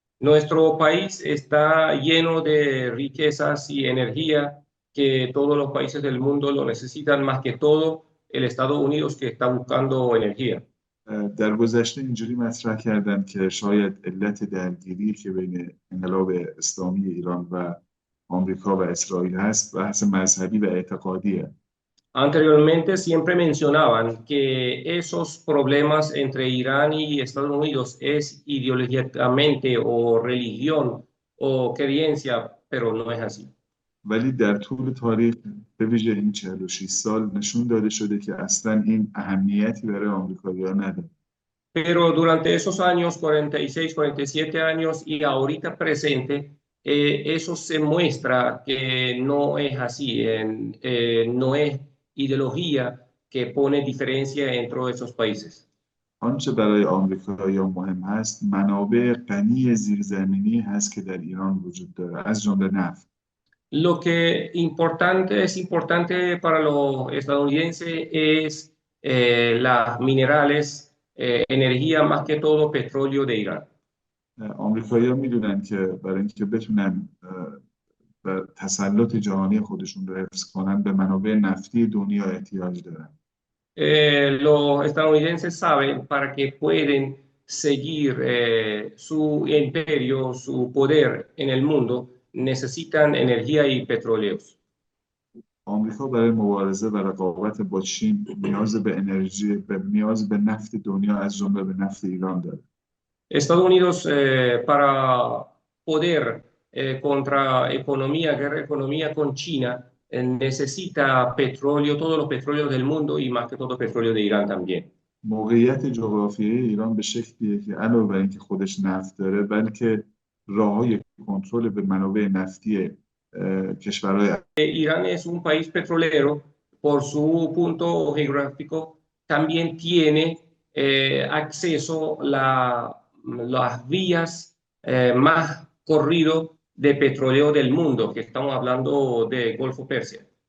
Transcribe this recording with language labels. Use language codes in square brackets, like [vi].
[es] Nuestro país está lleno de riquezas y energía que todos los países del mundo lo necesitan, más que todo el Estados Unidos que está buscando energía. [fa] در گذشته اینجوری مطرح کردن که شاید علت درگیری که بین انقلاب اسلامی ایران و آمریکا و اسرائیل هست بحث مذهبی و اعتقادیه. [es] Anteriormente siempre mencionaban que esos problemas entre Irán y Estados Unidos es ideológicamente o religión o creencia, pero no es así. [fa] ولی در طول تاریخ به ویژه این 46 سال نشون داده شده که اصلا این اهمیتی برای آمریکایی‌ها نداره. [es] Pero durante esos años, 46, 47 años y ahorita presente, eso se muestra que no es así, no es ideología que pone diferencia entre esos países. [fa] آنچه برای آمریکایی‌ها مهم هست منابع غنی زیرزمینی هست که در ایران وجود داره از جمله نفت. [es] Lo que es importante para los estadounidenses es las minerales, energía, más que todo petróleo de Irán. [fa] آمریکایی‌ها میدونن که برای اینکه بتونن تسلط جهانی خودشون رو حفظ کنن به منابع نفتی دنیا احتیاج دارن. [es] Los estadounidenses saben para que pueden seguir su imperio, su poder en el mundo, necesitan energía y petróleos. [fa] آمریکا برای مبارزه و رقابت با چین نیاز به انرژی نیاز به نفت دنیا از جمله به نفت ایران داره. [es] Estados Unidos para poder contra guerra economía con China necesita petróleo, todos los petróleos del mundo y más que todo petróleo de Irán también. [fa] موقعیت جغرافیایی ایران به شکلیه که علاوه بر اینکه خودش نفت داره بلکه راههای کنترل به منابع نفتی کشورهای [es] Irán es un país petrolero por su punto geográfico, también tiene acceso las vías más corrido de petróleo del mundo, que estamos hablando de Golfo Persia.